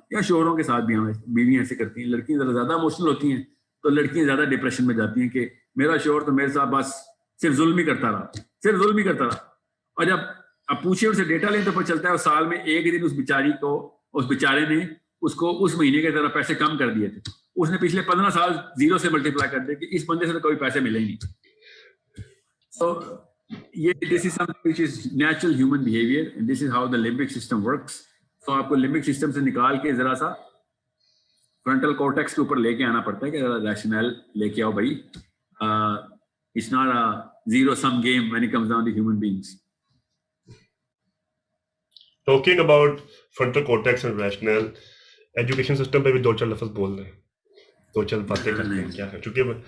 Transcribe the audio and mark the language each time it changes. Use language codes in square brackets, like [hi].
[ur] یا شوہروں کے ساتھ بھی ہم بیویاں ایسے کرتی ہیں, لڑکیاں ذرا زیادہ ایموشنل ہوتی ہیں تو لڑکیاں زیادہ ڈپریشن میں جاتی ہیں کہ میرا شوہر تو میرے ساتھ بس صرف ظلم ہی کرتا رہا, صرف ظلم ہی کرتا رہا. اور جب اب پوچھے ان سے ڈیٹا لیں تو پتہ چلتا ہے سال میں ایک دن اس بیچاری کو, اس بیچارے نے اس کو اس مہینے کے ذرا پیسے کم کر دیے تھے. اس نے پچھلے 15 سال 0 سے ملٹیپلائی کر دیا کہ اس بندے سے تو کوئی پیسے ملے ہی نہیں. [en] So یہ this is something which is natural human behavior and this is how the limbic system works. [ur] تو آپ کو لمبک سسٹم سے نکال کے ذرا سا فرنٹل کورٹیکس کے اوپر لے کے آنا پڑتا ہے کہ ذرا ریشنل لے کے آؤ بھائی. [en] It's not a zero sum game when it comes down to human beings. Talking about frontal cortex and rational, [ur] education system پہ بھی 2-4 لفظ بول رہے ہیں, 2-4 باتیں کرتے ہیں کیا ہے, چونکہ